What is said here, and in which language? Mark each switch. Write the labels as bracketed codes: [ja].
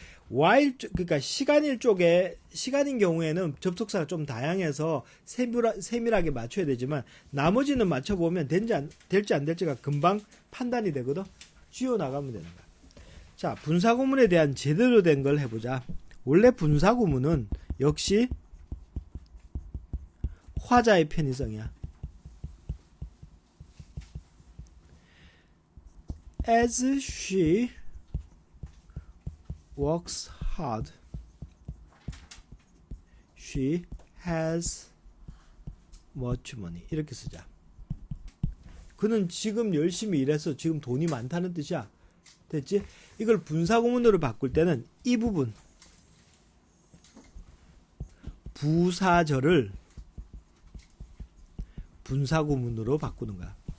[ko] while, 그러니까 시간인 경우에는 접속사가 좀 다양해서 세밀하게 맞춰야 되지만 나머지는 맞춰보면 될지 안 될지가 금방 판단이 되거든. 쥐어 나가면 되는 거야. 자, 분사구문에 대한 제대로 된 걸 해보자. 원래 분사구문은 역시 화자의 편의성이야. [en] As she works hard, she has much money. [ko] 이렇게 쓰자. 그는 지금 열심히 일해서 지금 돈이 많다는 뜻이야. 됐지? 이걸 분사구문으로 바꿀 때는 이 부분 부사절을 분사구문으로 바꾸는 거야.